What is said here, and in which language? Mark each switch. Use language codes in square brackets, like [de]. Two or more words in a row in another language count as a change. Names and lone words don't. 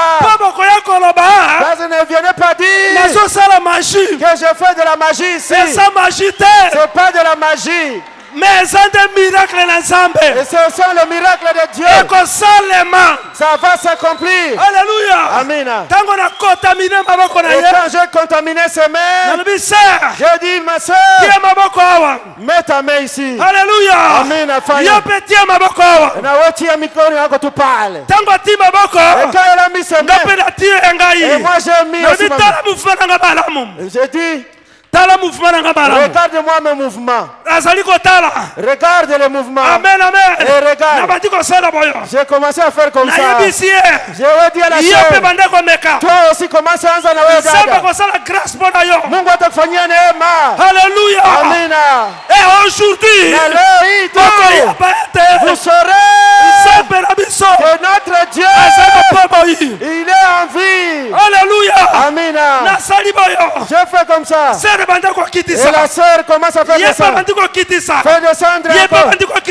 [fr] Ne venez pas dire que je fais de la magie ici. C'est pas de la magie. Mais c'est un miracle ensemble. Et ce sont les miracles de Dieu. Et que seulement ça va s'accomplir. Alléluia. Amen. [ln] Tango na contaminé maboko na [fr] Et [ln] ye. [fr] quand j'ai contaminé ses mains, [ln] Nalobi sœur, [fr] j'ai dit ma soeur, [ln] tie maboko awa. [fr] mets ta main ici. Alléluia. Amen. [ln] Yo pe tie maboko awa. [sw] Na wetia mikono yako tu pale. [ln] Tango ti maboko. [fr] Et quand elle a mis ses mains, [ln] Ngape na tie engai. [fr] et moi j'ai mis aussi ma main. [ln] Tala mouvement nga balamu. [fr] J'ai dit, [ln] Tala mouvement nga balamu. [fr] regarde-moi mes mouvements. [ln] Azali ko tala. [fr] Regarde les mouvements. Amen, amen. Et regarde. [ln] Na bati ko sala boyo. [fr] J'ai commencé à faire comme [ln] Na [fr] ça. [ln] yebisi ye. [fr] Je vais dire à la [ln] Yo pe [fr] soeur, [ln] banda ko meka. [fr] toi aussi commence à [sw] anza na wewe [ln] Samba [sw] dada. [ln] ko sala grâce bona yo. [sw] Mungu atakufanyia neema. Alléluia. Amina. [fr] Et aujourd'hui, [sw] Na leo hii tu [fr] vous saurez que notre Dieu, il est en vie. Alléluia. Amina. Je fais comme ça. Et la sœur commence à faire descendre. Fait descendre un peu.